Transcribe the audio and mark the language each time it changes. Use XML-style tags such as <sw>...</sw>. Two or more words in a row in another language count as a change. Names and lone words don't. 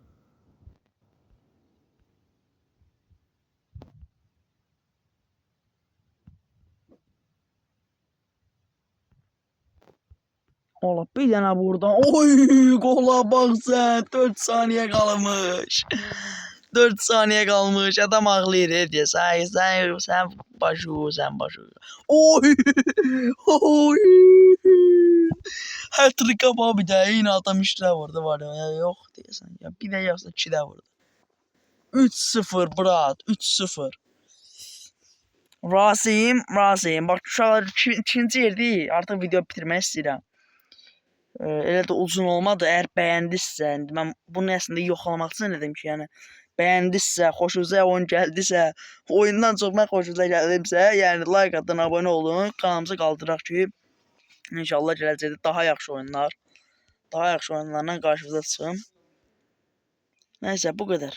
<az>Ola bir dənə buradan. Oy! Qola bax sən. 4 saniyə qalmış.</az> <tr>4 saniye kalmış. Adam ağlayır diye. Sen başı. Oy! Oy! Hat-trick ama bir daha yine adam işte vurdu var ya. Yok diyorsan ya. Bir de yapsa 2 de vurdu. 3-0 Brat. 3-0. Rasim. Bak şu an ikinci yerdi.</tr> <az>Artık video bitirmək istəyirəm. Elə də uzun olmadı.</az> <tr>Eğer beğendiysen ben bunu aslında</tr> <az>yoxlamaq üçün dedim ki, yəni bəyəndisə, xoşunuza oyun gəldisə, oyundan çox mən xoşunuza gəldimsə, yəni like atın, abunə olun, kanalımızı qaldıraq ki, inşallah gələcəkdə daha yaxşı oyunlarla qarşınıza çıxım. Nəysə, bu qədər.</az>